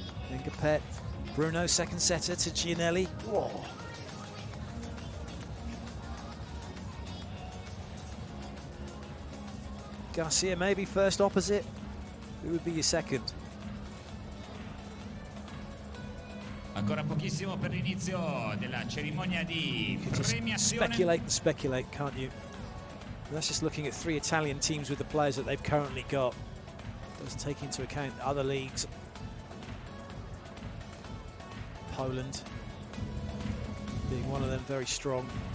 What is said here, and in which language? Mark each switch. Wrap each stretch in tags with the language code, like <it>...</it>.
<en>Ngapet, Bruno, second setter to Gianelli. Whoa. Garcia maybe first opposite. Who would be your second?</en> <it>Ancora pochissimo per l'inizio della cerimonia di premiazione.</it> <en>Speculate, can't you? That's just looking at 3 Italian teams with the players that they've currently got. Doesn't take into account other leagues. Poland being one of them, very strong.</en>